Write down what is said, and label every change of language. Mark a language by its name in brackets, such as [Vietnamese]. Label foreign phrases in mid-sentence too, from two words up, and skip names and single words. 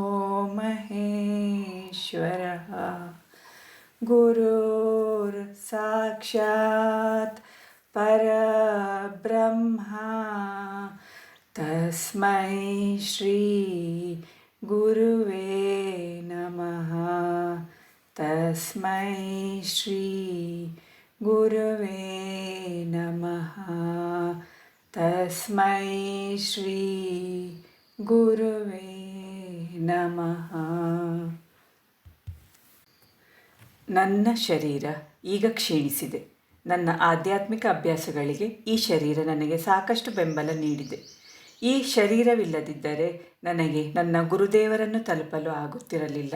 [Sanskrit] ಮಹೇಶ್ವರಃ ಗುರುರ್ ಸಾಕ್ಷಾತ್ ಪರಬ್ರಹ್ಮ ತಸ್ಮೈ ಶ್ರೀ ಗುರುವೇ ನಮಃ. ತಸ್ಮೈ ಶ್ರೀ ಗುರುವೇ ನಮಃ. ತಸ್ಮೈ ಶ್ರೀ ಗುರುವೇ ನಮಃ. [Kannada] ನನ್ನ ಶರೀರ ಈಗ ಕ್ಷೀಣಿಸಿದೆ. ನನ್ನ ಆಧ್ಯಾತ್ಮಿಕ ಅಭ್ಯಾಸಗಳಿಗೆ ಈ ಶರೀರ ನನಗೆ ಸಾಕಷ್ಟು ಬೆಂಬಲ ನೀಡಿದೆ. ಈ ಶರೀರವಿಲ್ಲದಿದ್ದರೆ ನನಗೆ ನನ್ನ ಗುರುದೇವರನ್ನು ತಲುಪಲು ಆಗುತ್ತಿರಲಿಲ್ಲ.